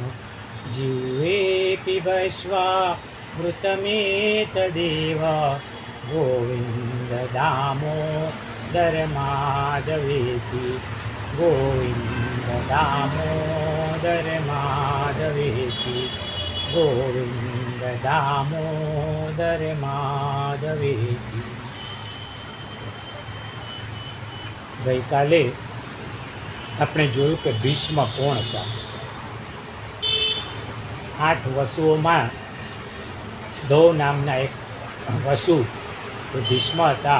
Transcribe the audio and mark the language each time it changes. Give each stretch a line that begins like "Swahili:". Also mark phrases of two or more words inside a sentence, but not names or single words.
Sanskrit: जीवेऽपि भस्वामृतमेतदेव गोविन्द दामोदर माधवेति। गोविन्द दामोदर माधवेति। गोविन्द दामोदर माधवेति।
Gujarati: ગઈકાલે આપણે જોયું કે ભીષ્મ કોણ હતા. 8 વસુઓમાં ધૌ નામના એક વસુ એ ભીષ્મ હતા.